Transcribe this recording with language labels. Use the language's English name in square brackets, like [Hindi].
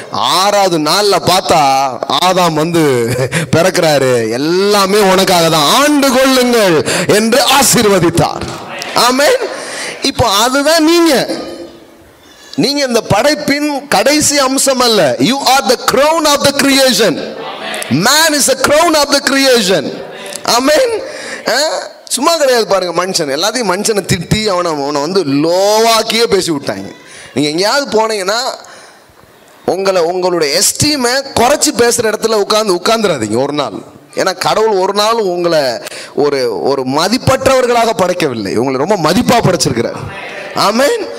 [Tamil] 6வது நாள்ல பார்த்தா ஆதாம் வந்து பிறக்கிறாரு. எல்லாமே உனக்காக தான், ஆண்டு கொள்ளுங்கள் என்று ஆசீர்வதித்தார். ஆமென். இப்போ அதுதான் நீங்க இந்த படைப்பின் கடைசி அம்சம் அல்ல. [English] You are the crown of the creation. Man is the crown of the creation. [Tamil] Amen. சும்மா கிடையாது பாருங்க. மனுஷன் எல்லாத்தையும் மனுஷனை திட்டி அவனை வந்து லோவாக்கியே பேசி விட்டாங்க. நீங்க எங்கேயாவது போனீங்கன்னா உங்களுடைய எஸ்டீமை குறைச்சி பேசுற இடத்துல உட்கார்ந்துடாதீங்க ஒரு நாள். ஏன்னா கடவுள் ஒரு நாள் உங்களை ஒரு மதிப்பற்றவர்களாக படைக்கவில்லை, உங்களை ரொம்ப மதிப்பா படைச்சிருக்கிறார். ஆமென்.